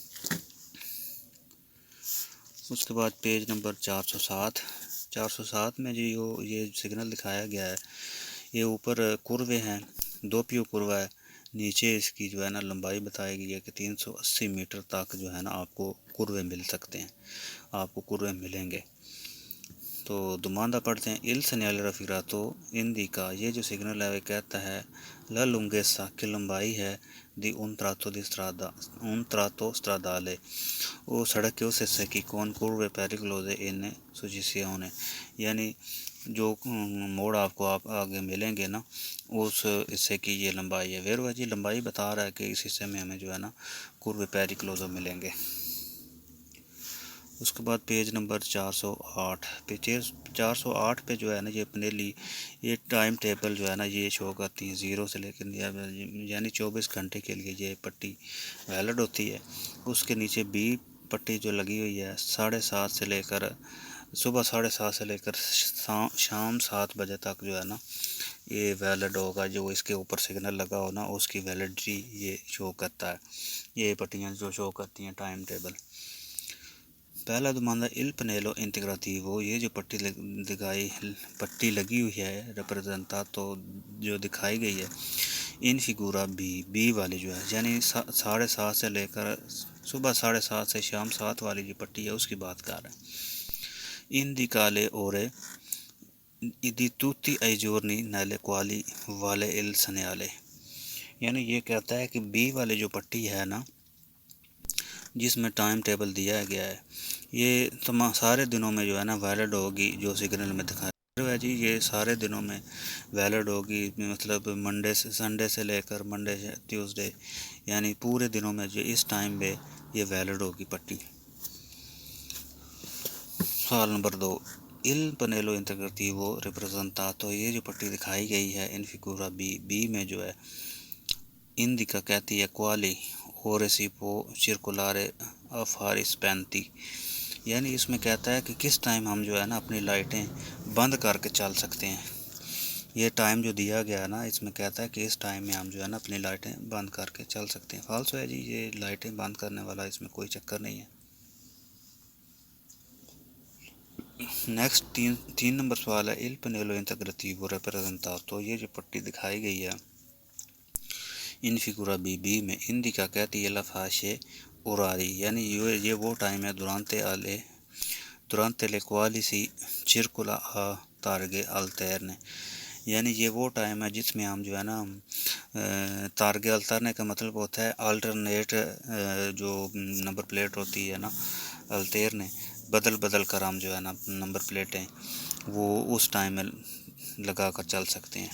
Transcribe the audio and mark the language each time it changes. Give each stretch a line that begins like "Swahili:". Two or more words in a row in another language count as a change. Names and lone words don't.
Urdu: اس کے بعد پیج نمبر 407 میں جو یہ سگنل دکھایا گیا ہے یہ اوپر کروے ہیں، 2 پیو کروا ہے، نیچے اس کی جو ہے نا لمبائی بتائی گئی ہے کہ 380 میٹر تک جو ہے نا آپ کو کروے مل سکتے ہیں، آپ کو کروے ملیں گے. تو دوماندہ پڑھتے ہیں
Italian: il segnale raffigurato indica،
Urdu: یہ جو سگنل ہے وہ کہتا ہے
Italian: la lunghezza
Urdu: کی لمبائی ہے
Italian: di un tratto stradale،
Urdu: وہ سڑک کے اس حصے کی کون
Italian: curve pericolose in successione،
Urdu: یعنی جو موڑ آپ کو آگے ملیں گے نا اس حصے کی یہ لمبائی ہے. ویرو جی لمبائی بتا رہا ہے کہ اس حصے میں ہمیں جو ہے نا
Italian: curve pericolose
Urdu: ملیں گے. اس کے بعد پیج نمبر 408 پہ جو ہے نا یہ پنیلی یہ
English: time table
Urdu: جو ہے نا یہ شو کرتی ہیں 0 سے لے کر یعنی 24 گھنٹے کے لیے یہ پٹی ویلڈ ہوتی ہے. اس کے نیچے بی پٹی جو لگی ہوئی ہے 7:30 سے لے کر صبح 7:30 سے لے کر شام 7 بجے تک جو ہے نا یہ ویلڈ ہوگا. جو اس کے اوپر سگنل لگا ہو نا اس کی ویلڈٹی یہ شو کرتا ہے. یہ پٹیاں جو شو کرتی ہیں
English: time table.
Urdu: پہلا دوماندہ
Italian: il pannello integrativo،
Urdu: یہ جو پٹی لگی ہوئی ہے ریپرزنٹاتو جو دکھائی گئی ہے
Italian: in figura
Urdu: بی والی جو ہے یعنی 7:30 سے لے کر صبح 7:30 سے شام 7 والی جو پٹی ہے اس کی بات کر رہے ہیں.
Italian: indica le ore di tutti i giorni nelle quali vale il segnale،
Urdu: یعنی یہ کہتا ہے کہ بی والی جو پٹی ہے نا جس میں ٹائم ٹیبل دیا گیا ہے یہ سارے دنوں میں جو ہے نا ویلڈ ہوگی. جو سگنل میں دکھایا ہے جی یہ سارے دنوں میں ویلڈ ہوگی، مطلب سنڈے سے لے کر
English: Monday Tuesday,
Urdu: یعنی پورے دنوں میں جو اس ٹائم پہ یہ ویلڈ ہوگی پٹی. سوال نمبر 2.
Italian: il pannello integrativo rappresentato،
Urdu: یہ جو پٹی دکھائی گئی ہے
Italian: in figura
Urdu: بی میں جو ہے indica کہتی ہے
Italian: quali ore si può circolare a fari spenti،
Urdu: یعنی اس میں کہتا ہے کہ کس ٹائم ہم جو ہے نا اپنی لائٹیں بند کر کے چل سکتے ہیں. یہ ٹائم جو دیا گیا ہے نا اس میں کہتا ہے کہ اس ٹائم میں ہم جو ہے نا اپنی لائٹیں بند کر کے چل سکتے ہیں. فالسو ہے جی، یہ لائٹیں بند کرنے والا اس میں کوئی چکر نہیں ہے. نیکسٹ 3 نمبر سوال ہے
Italian: il pannello integrativo rappresentato،
Urdu: یہ جو پٹی دکھائی گئی ہے
Italian: in figura
Urdu: بی میں indica کہتی ہے
Italian: la fasce orari،
Urdu: یعنی یہ وہ ٹائم ہے
Italian: durante le quali si circola a targhe alterne،
Urdu: یعنی یہ وہ ٹائم ہے جس میں ہم جو ہے نا
Italian: targhe alterne
Urdu: کا مطلب ہوتا ہے الٹرنیٹ، جو نمبر پلیٹ ہوتی ہے نا الترنے بدل کر ہم جو ہے نا نمبر پلیٹیں وہ اس ٹائم میں لگا کر چل سکتے ہیں.